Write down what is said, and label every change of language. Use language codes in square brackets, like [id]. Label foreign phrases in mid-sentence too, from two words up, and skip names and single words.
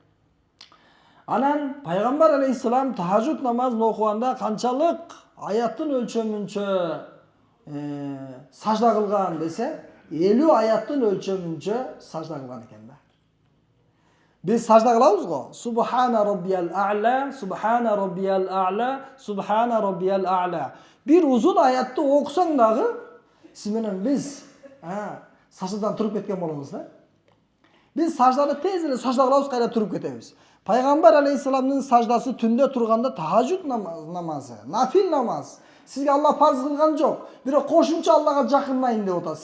[ky] Анан пайгамбар алейхисалам тахажжуд намазын окуганда канчалык аяттын өлчөмүнчө сажда кылган десе, 50 аяттын өлчөмүнчө сажда кылган экен да. Биз сажда кылабыз го. [ar] سبحان ربي الأعلى، سبحان ربي الأعلى، سبحان ربي الأعلى. [ky] Бир узун аятты окусаң дагы сиз менен биз саждадан туруп кеткен болобуз да. Биз сажданы тез эле сажда кылабыз, кайра туруп кетебиз. Пайгамбар алейхисаламдын саждасы түндө турганда тахажжуд намазы, нафил намаз. Сизге Алла парз кылган жок, бирок кошумча Аллага жакынайын деп атат.